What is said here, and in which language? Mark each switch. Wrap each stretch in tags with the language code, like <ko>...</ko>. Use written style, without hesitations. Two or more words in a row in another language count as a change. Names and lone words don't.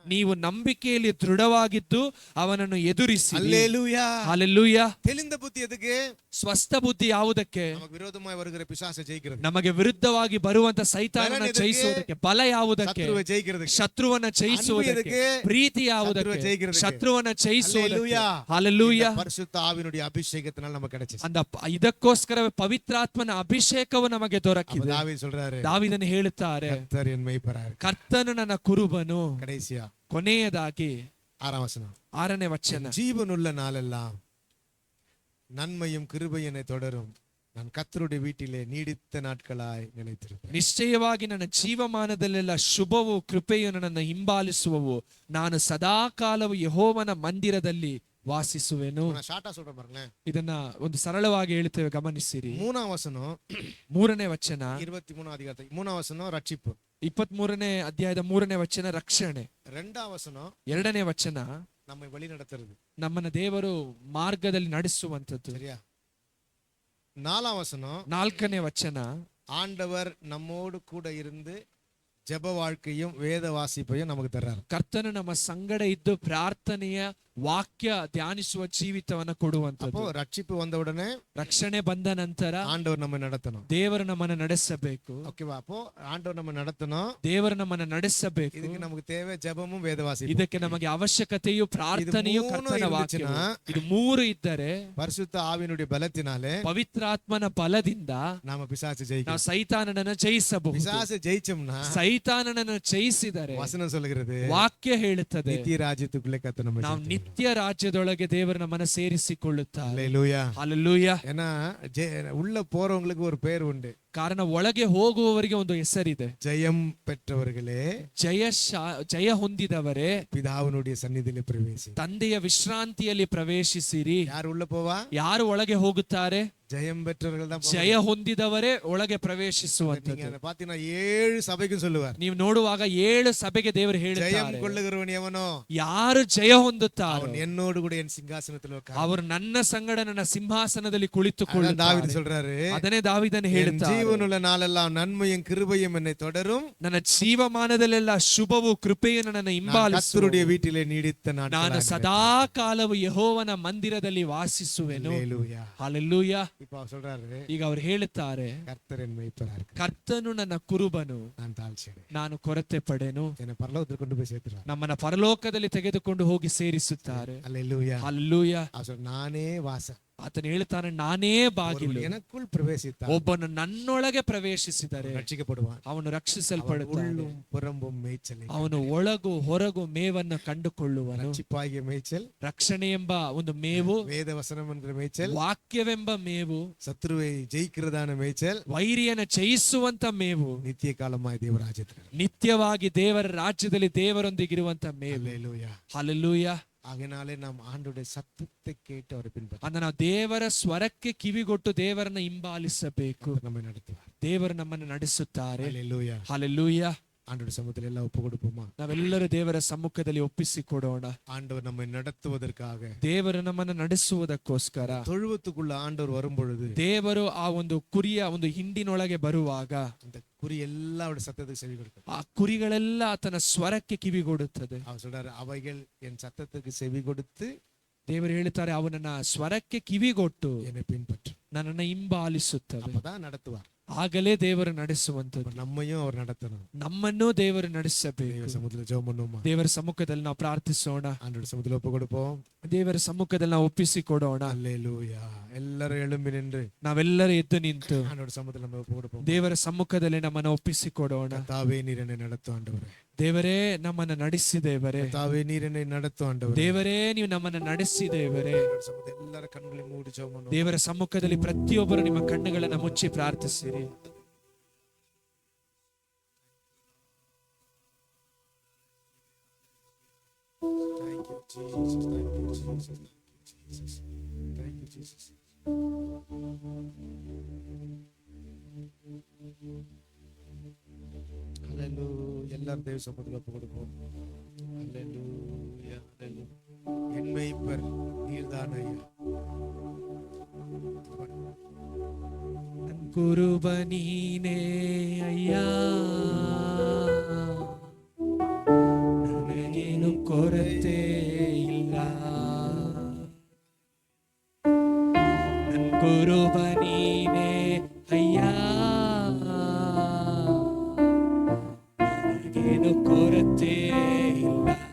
<kn>ನೀವು ನಂಬಿಕೆಯಲ್ಲಿ ದೃಢವಾಗಿದ್ದು ಅವನನ್ನು ಎದುರಿಸಿ.</kn> <ta>அல்லேலூயா.</ta> <kn>ಹಲ್ಲೆಲೂಯಾ.</kn> <ta>தெளிந்த புத்தி எதுக்கு?</ta> <kn>ಸ್ವಸ್ಥ ಬುದ್ಧಿ ಯಾವುದಕ್ಕೆ?</kn> <ta>நமக்கு விரோதமாய் வருகிற பிசாசை ஜெயிக்கிறது.</ta> <kn>ನಮಗೆ ವಿರುದ್ಧವಾಗಿ ಬರುವಂತ ಸೈತಾನನ ಜಯಿಸುವುದಕ್ಕೆ. ಬಲ ಯಾವುದಕ್ಕೆ?</kn> <ta>சத்துருவை ஜெயிக்கிறதுக்கு.</ta> <kn>ಶತ್ರುವನ್ನ ಜಯಿಸುವುದಕ್ಕೆ. ಪ್ರೀತಿ ಯಾವುದಕ್ಕೆ? ಶತ್ರುವನ್ನ ಜಯಿಸುವುದಕ್ಕೆ. ಹಲ್ಲೆಲೂಯಾ.</kn> <ta>பரிசுத்த ஆவியினுடைய அபிஷேகத்தினால் நமக்கு கிடைச்சது.</ta> <kn>ಇದಕ್ಕೋಸ್ಕರವೇ ಪವಿತ್ರಾತ್ಮನ ಅಭಿಷೇಕವು ನಮಗೆ ದೊರಕಿದೆ.</kn> <ta>தாவீது சொல்றாரு,</ta> <kn>ದಾವೀದನು ಹೇಳುತ್ತಾರೆ,</kn> <ta>கர்த்தர் என் மேய்ப்பரார்.</ta> <kn>ಕರ್ತನು ನನ್ನ ಕುರುಬನು.</kn> <ta>கடைசியா</ta> <kn>ಕೊನೆಯದಾಗಿ</kn> <ta>6ஆம் வசனம்,</ta> <kn>6ನೇ ವಚನ,</kn> <ta>ஜீவனுள்ள நாளெல்லாம் நன்மையும் கிருபையும் என்னை தொடரும், நான் கர்த்தருடைய வீட்டிலே நீடித்த நாட்களாய் நிலைத்திருப்பேன்.</ta> <kn>ನಿಶ್ಚಯವಾಗಿ ನನ್ನ ಜೀವಮಾನದಲ್ಲೆಲ್ಲ ಶುಭವು ಕೃಪೆಯು ನನ್ನನ್ನು ಹಿಂಬಾಲಿಸುವವು, ನಾನು ಸದಾಕಾಲವು ಯೆಹೋವನ ಮಂದಿರದಲ್ಲಿ ವಾಸಿಸುವೆನು.</kn> <ta>நான் ஷார்ட்டா சொல்றேன் பாருங்களேன்.</ta> <kn>ಇದನ್ನ ಒಂದು ಸರಳವಾಗಿ ಹೇಳ್ತೇವೆ, ಗಮನಿಸಿರಿ.</kn> <ta>3ஆம் வசனம்</ta> <kn>3ನೇ ವಚನ</kn> <ta>23ஆம் அதிகாரத்தில் 3ஆம் வசனம் ரட்சிப்பு,</ta> <kn>23ನೇ ಅಧ್ಯಾಯದ 3ನೇ ವಚನ ರಕ್ಷಣೆ,</kn> <ta>2ஆம் வசனம்</ta> <kn>2ನೇ ವಚನ</kn> <ta>நம்மை வழி நடத்துறது,</ta> <kn>ನಮ್ಮನ್ನ ದೇವರು ಮಾರ್ಗದಲ್ಲಿ ನಡೆಸುವಂತದ್ದು.</kn> <ta>சரியா? 4ஆம் வசனம்</ta> <kn>4ನೇ ವಚನ</kn> <ta>ஆண்டவர் நம்மோடு கூட இருந்து ஜெப வாழ்க்கையும் வேத வாசிப்பையும் நமக்கு தர்றாரு.</ta> <kn>ಕರ್ತನು ನಮ್ಮ ಸಂಗಡ ಇದ್ದು ಪ್ರಾರ್ಥನೆಯ ವಾಕ್ಯ ಧ್ಯಾನಿಸುವ ಜೀವಿತವನ್ನ ಕೊಡುವಂತದ್ದು.</kn> <ta>அப்போ ரட்சிப்பு வந்த உடனே</ta> <kn>ರಕ್ಷಣೆ ಬಂದ ನಂತರ</kn> <ta>ஆண்டவர் நம்ம நடத்தணும்.</ta> <kn>ದೇವರು ನಮ್ಮನ್ನ ನಡೆಸಬೇಕು.</kn> <ta>ஓகேவா? அப்போ ஆண்டவர் நம்ம நடத்தணும்.</ta> <kn>ದೇವರು ನಮ್ಮನ್ನ ನಡೆಸಬೇಕು.</kn> <ta>இதுக்கு நமக்கு தேவை ஜெபமும் வேத வாசிப்பும்.</ta> <kn>ಇದಕ್ಕೆ ನಮಗೆ ಅವಶ್ಯಕತೆಯು ಪ್ರಾರ್ಥನೆಯು ಕರ್ತನ ವಾಕ್ಯ. ಇದು 3 ಇದ್ದರೆ</kn> <ta>பரிசுத்த ஆவியினுடைய பலத்தினாலே</ta> <kn>ಪವಿತ್ರಾತ್ಮನ ಬಲದಿಂದ</kn> <ta>நாம பிசாசு ஜெயிக்கலாம்.</ta> <kn>ನಾವು ಸೈತಾನನನ್ನು ಜಯಿಸಬಹುದು.</kn> <ta>பிசாசு ஜெயிச்சோம்னா</ta> <kn>ಸೈತಾನನನ್ನು ಜಯಿಸಿದರೆ</kn> <ta>வசனம் சொல்லுகிறது,</ta> <kn>ವಾಕ್ಯ ಹೇಳುತ್ತದೆ,</kn> <ta>நித்திய ராஜ்யத்துக்குள்ளே கர்த்தர் நம்மை</ta> <kn>ನಾವು ನಿತ್ಯ ರಾಜ್ಯದೊಳಗೆ ದೇವರು ನಮ್ಮನ್ನ ಸೇರಿಸಿಕೊಳ್ಳುತ್ತಾರೆ.</kn> <ta>அல்லேலூயா.</ta> <kn>ಹಲ್ಲೆಲೂಯಾ.</kn> <ta>ஏன்னா உள்ள போறவங்களுக்கு ஒரு பேர் உண்டு.</ta> <kn>ಕಾರಣ ಒಳಗೆ ಹೋಗುವವರಿಗೆ ಒಂದು ಹೆಸರಿದೆ.</kn> <ta>ஜெயம் பெற்றவர்களே,</ta> <kn>ಜಯ ಹೊಂದಿದವರೇ</kn> <ta>பிதாவினுடைய சந்நிதியிலே பிரவேசி.</ta> <kn>ತಂದೆಯ ವಿಶ್ರಾಂತಿಯಲ್ಲಿ ಪ್ರವೇಶಿಸಿರಿ.</kn> <ta>யார் உள்ள போவா?</ta> <kn>ಯಾರು ಒಳಗೆ ಹೋಗುತ್ತಾರೆ?</kn> <ta>ஜெயம் பெற்றவர்கள் தான்.</ta> <kn>ಜಯ ಹೊಂದಿದವರೇ ಒಳಗೆ ಪ್ರವೇಶಿಸುವಂತದ್ದು.</kn> <ta>நீங்க பாத்தீங்கன்னா 7 சபைக்கும் சொல்லுவார்.</ta> <kn>ನೀವು ನೋಡುವಾಗ 7 ಸಭೆಗೆ ದೇವರು</kn> <ta>ஜெயம்</ta> <kn>ಹೇಳುತ್ತಾರೆ,</kn> <ta>கொள்ளுகிறவன் எவனோ</ta> <kn>ಯಾರು ಜಯ ಹೊಂದುತ್ತಾರೋ</kn> <ta>அவன் என்னோடு கூட என் சிங்காசனத்தில் உட்கார்.</ta> <kn>ಅವರು ನನ್ನ ಸಂಗಡ ನನ್ನ ಸಿಂಹಾಸನದಲ್ಲಿ</kn> <ta>அதான் தாவீது</ta> <kn>ಕುಳಿತುಕೊಳ್ಳುತ್ತಾರೆ.</kn> <ta>சொல்றாரு,</ta> <kn>ಅದನ್ನೇ ದಾವೀದನು</kn> <ta>என்</ta> <kn>ಹೇಳುತ್ತಾರೆ,</kn> <ta>ஜீவனுள்ள நாளெல்லாம் நன்மையும் கிருபையும் என்னை தொடரும்,</ta> <kn>ನನ್ನ ಜೀವಮಾನದಲ್ಲೆಲ್ಲ ಶುಭವು ಕೃಪೆಯು ನನ್ನನ್ನು</kn> <ta>நான்</ta> <kn>ಹಿಂಬಾಲಿಸುವುದು,</kn> <ta>கர்த்தருடைய வீட்டிலே நீடித்த</ta> <kn>ನಾನು</kn> <ta>நாட்கள்.</ta> <kn>ಸದಾ ಕಾಲವು ಯೆಹೋವನ ಮಂದಿರದಲ್ಲಿ ವಾಸಿಸುವೆನು.</kn> <ta>அல்லேலூயா.</ta> <kn>ಹಲ್ಲೆಲೂಯಾ.</kn> <ta>இப்போ அவர் சொல்றாரு,</ta> <kn>ಈಗ ಅವರು ಹೇಳುತ್ತಾರೆ,</kn> <ta>கர்த்தர் என் மேய்ப்பரார்,</ta> <kn>ಕರ್ತನು ನನ್ನ ಕುರುಬನು,</kn> <ta>நான் தாழ்ச்சியேன்,</ta> <kn>ನಾನು ಕೊರತೆ ಪಡೆನು.</kn> <ta>என்னை பரலோகத்துக்கு கொண்டு போய் சேர்த்துறார்.</ta> <kn>ನಮ್ಮನ್ನ ಪರಲೋಕದಲ್ಲಿ ತೆಗೆದುಕೊಂಡು ಹೋಗಿ ಸೇರಿಸುತ್ತಾರೆ.</kn> <ta>அல்லேலூயா.</ta> <kn>ಹಲ್ಲೆಲೂಯಾ.</kn> <ta>அவர் சொல்றார், நானே வாசல்,</ta> <kn>ಆತನು ಹೇಳ್ತಾನೆ, ನಾನೇ ಬಾಗಿಲು.</kn> <ta>எனக்குள் பிரவேசித்தார்</ta> <kn>ಒಬ್ಬನು ನನ್ನೊಳಗೆ ಪ್ರವೇಶಿಸಿದರೆ</kn> <ta>ரட்சிக்கப்படுவான்.</ta> <kn>ಅವನು ರಕ್ಷಿಸಲ್ಪಡುತ್ತಾನೆ.</kn> <ta>உள்ளும் புறம்பும் மேய்ச்சலை,</ta> <kn>ಅವನು ಒಳಗು ಹೊರಗು ಮೇವನ್ನು ಕಂಡುಕೊಳ್ಳುವನು.</kn> <ta>ரட்சிப்பாகிய மேய்ச்சல்,</ta> <kn>ರಕ್ಷಣೆ ಎಂಬ ಒಂದು ಮೇವು,</kn> <ta>வேத வசனம் என்கிற மேய்ச்சல்,</ta> <kn>ವಾಕ್ಯವೆಂಬ ಮೇವು,</kn> <ta>சத்துருவை ஜெயிக்கிறதான மேய்ச்சல்,</ta> <kn>ವೈರಿಯನ್ನು ಜಯಿಸುವಂತ ಮೇವು,</kn> <ta>நித்திய காலமாய் தேவராஜ்யத்தில்.</ta> <kn>ನಿತ್ಯವಾಗಿ ದೇವರ ರಾಜ್ಯದಲ್ಲಿ ದೇವರೊಂದಿಗಿರುವಂತ ಮೇವು.</kn> <ta>அல்லேலூயா.</ta> <kn>ಹಲ್ಲೆಲೂಯಾ.</kn> <ta>ஆகையினாலே நாம் ஆண்டவருடைய சத்தத்தை கேட்டு அவரை பின்பற்ற</ta> <kn>ಅಂದ್ರೆ ನಾವು ದೇವರ ಸ್ವರಕ್ಕೆ ಕಿವಿಗೊಟ್ಟು ದೇವರನ್ನ ಹಿಂಬಾಲಿಸಬೇಕು.</kn> <ta>நம்மை நடத்துவார்.</ta> <kn>ದೇವರು ನಮ್ಮನ್ನು ನಡೆಸುತ್ತಾರೆ.</kn> <ta>அல்லேலூயா.</ta> <kn>ಹಲ್ಲೆಲೂಯಾ.</kn> <ta>ஆண்டவர் சமூகத்தில் எல்லாம் ஒப்பு கொடுப்போமா?</ta> <kn>ನಾವೆಲ್ಲರೂ ದೇವರ ಸಮ್ಮುಖದಲ್ಲಿ ಒಪ್ಪಿಸಿಕೊಡೋಣ.</kn> <ta>ஆண்டவர் நம்மை நடத்துவதற்காக,</ta> <kn>ದೇವರು ನಮ್ಮನ್ನು ನಡೆಸುವುದಕ್ಕೋಸ್ಕರ,</kn> <ta>தொழுவத்துக்குள்ள ஆண்டவர் வரும் பொழுது</ta> <kn>ದೇವರು ಆ ಒಂದು ಕುರಿಯ ಒಂದು ಹಿಂಡಿನೊಳಗೆ ಬರುವಾಗ</kn> <ta>அந்த குறி எல்லாம் அவருடைய சத்தத்துக்கு செவி கொடுக்கும்.</ta> <kn>ಆ ಕುರಿಗಳೆಲ್ಲ ಆತನ ಸ್ವರಕ್ಕೆ ಕಿವಿಗೊಡುತ್ತದೆ.</kn> <ta>அவர் சொல்றாரு, அவைகள் என் சத்தத்துக்கு செவி கொடுத்து</ta> <kn>ದೇವರು ಹೇಳ್ತಾರೆ, ಅವನನ್ನ ಸ್ವರಕ್ಕೆ ಕಿವಿಗೊಟ್ಟು</kn> <ta>என்னை பின்பற்றும்.</ta> <kn>ನನ್ನನ್ನು ಹಿಂಬಾಲಿಸುತ್ತವೆ.</kn> <ta>அப்பதான் நடத்துவார்.</ta> <kn>ಆಗಲೇ ದೇವರು ನಡೆಸುವಂತದ್ದು.</kn> <ta>அப்ப நம்மையும் அவர் நடத்தணும்.</ta> <kn>ನಮ್ಮನ್ನೂ ದೇವರು ನಡೆಸಬೇಕು.</kn> <ta>தேவ சமூகத்துல ஜெபம் பண்ணுவோமா?</ta> <kn>ದೇವರ ಸಮ್ಮುಖದಲ್ಲಿ ನಾವು ಪ್ರಾರ್ಥಿಸೋಣ.</kn> <ta>ஆண்டவர் சமூகத்துல ஒப்பு கொடுப்போம்.</ta> <kn>ದೇವರ ಸಮ್ಮುಖದಲ್ಲಿ ನಾವು ಒಪ್ಪಿಸಿಕೊಡೋಣ.</kn> <ta>அல்லேலூயா. எல்லாரும் எழும்பி நின்று</ta> <kn>ನಾವೆಲ್ಲರೂ ಎದ್ದು ನಿಂತು</kn> <ta>ஆண்டவர் சமூகத்துல நம்ம ஒப்பு கொடுப்போம்.</ta> <kn>ದೇವರ ಸಮ್ಮುಖದಲ್ಲಿ ನಮ್ಮನ್ನು ಒಪ್ಪಿಸಿಕೊಡೋಣ.</kn> <ta>கர்த்தாவே நீர் என்னை நடத்தும் ஆண்டவரே.</ta> <kn>ದೇವರೇ ನಮ್ಮನ್ನು ನಡೆಸಿ ದೇವರೇ.</kn> <ta>கர்த்தாவே நீர் என்னை நடத்தும் ஆண்டவரே.</ta> <kn>ದೇವರೇ ನೀವು ನಮ್ಮನ್ನು ನಡೆಸಿ ದೇವರೇ.</kn> <ta>ஆண்டவர் சமூகத்துல எல்லார கண்களை மூடி ஜெபம் பண்ணுவோம்.</ta> <kn>ದೇವರ ಸಮ್ಮುಖದಲ್ಲಿ ಪ್ರತಿಯೊಬ್ಬರು ನಿಮ್ಮ ಕಣ್ಣುಗಳನ್ನು ಮುಚ್ಚಿ ಪ್ರಾರ್ಥಿಸಿರಿ.</kn> <en>Thank you, Jesus. Thank you, Jesus. Thank you, Jesus. Thank you, Jesus. Hallelujah.</en> <ta>எல்லாரும் தேவ சமூகத்துல ஒப்பு கொடுப்போம்.</ta> <en>Hallelujah. Hallelujah.</en> <ta>என் மேய்ப்பர் நீர்தான் ஐயா.</ta> <kn>ಕುರುಬ ನೀನೇ ಅಯ್ಯ, ನನಗೆ ಕೊರತೆ ಇಲ್ಲ. ನನ್ ಕುರುಬ ನೀನೇ ಅಯ್ಯ, ನನಗೇನು ಕೊರತೆ ಇಲ್ಲ.</kn>